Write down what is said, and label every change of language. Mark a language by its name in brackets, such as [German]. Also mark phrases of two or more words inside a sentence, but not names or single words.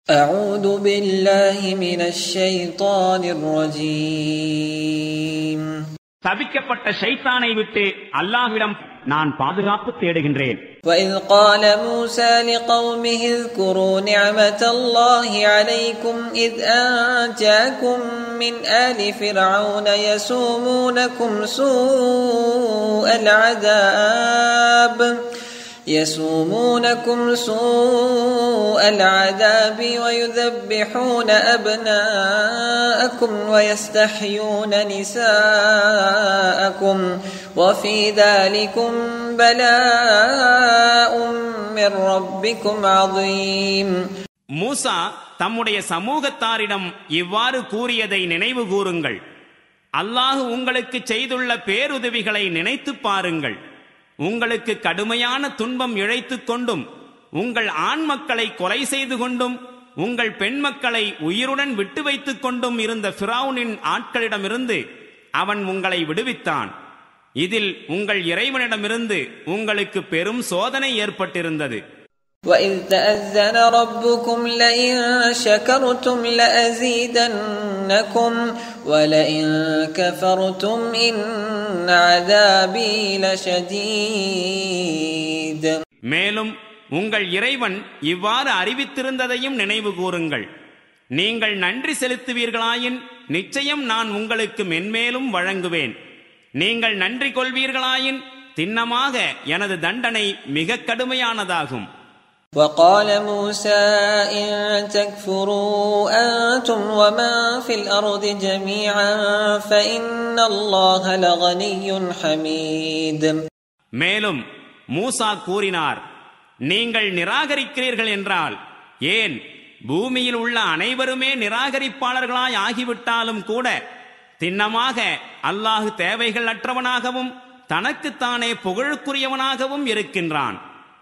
[Arabic] أعوذ بالله من الشيطان الرجيم. [Tamil] தபிக்கப்பட்ட ஷைத்தானை விட்டு அல்லாஹ்விடம் நான் பாதுகாப்பு தேடுகின்றேன். [Arabic] وإذ قال موسى لقومه اذكروا نعمة الله عليكم إذ أنجاكم من آل فرعون يسومونكم سوء العذاب ويذبحون أبناءكم ويستحيون نساءكم وفي ذلكم بلاء من ربكم عظيم. [Tamil] மூசா தம்முடைய சமூகத்தாரிடம் இவ்வாறு கூறியதை நினைவு கூறுங்கள். அல்லாஹ் உங்களுக்கு செய்துள்ள பேருதவிகளை நினைத்து பாருங்கள். உங்களுக்கு கடுமையான துன்பம் இழைத்துக் கொண்டும் உங்கள் ஆண் மக்களை கொலை செய்து கொண்டும் உங்கள் பெண் மக்களை உயிருடன் விட்டு வைத்துக் கொண்டும் இருந்த ஃபிரௌனின் ஆட்களிடமிருந்து அவன் உங்களை விடுவித்தான். இதில் உங்கள் இறைவனிடமிருந்து உங்களுக்கு பெரும் சோதனை ஏற்பட்டிருந்தது. [Arabic] وَإِذْ تَأَذَّنَ رَبُّكُمْ لَئِن شَكَرْتُمْ لَأَزِيدَنَّكُمْ وَلَئِن كَفَرْتُمْ إِنَّ عَذَابِي لَشَدِيدٌ. [Tamil] மேலும் உங்கள் இறைவன் இவ்வாறு அறிவித்திருந்ததையும் நினைவு கூறுங்கள். நீங்கள் நன்றி செலுத்துவீர்களாயின் நிச்சயம் நான் உங்களுக்கு மென்மேலும் வழங்குவேன். நீங்கள் நன்றி கொள்வீர்களாயின் திண்ணமாக எனது தண்டனை மிக கடுமையானதாகும். [Arabic] وقال موسى إن تكفروا أنتم ومن في الأرض جميعا فإن الله لغني حميد. [Tamil] மேலும் மூசா கூறினார், நீங்கள் நிராகரிக்கிறீர்கள் என்றால் ஏன் பூமியில் உள்ள அனைவருமே நிராகரிப்பாளர்களாய் ஆகிவிட்டாலும் கூட திண்ணமாக அல்லாஹ் தேவைகள் அற்றவனாகவும் தனக்குத்தானே புகழுக்குரியவனாகவும் இருக்கின்றான்.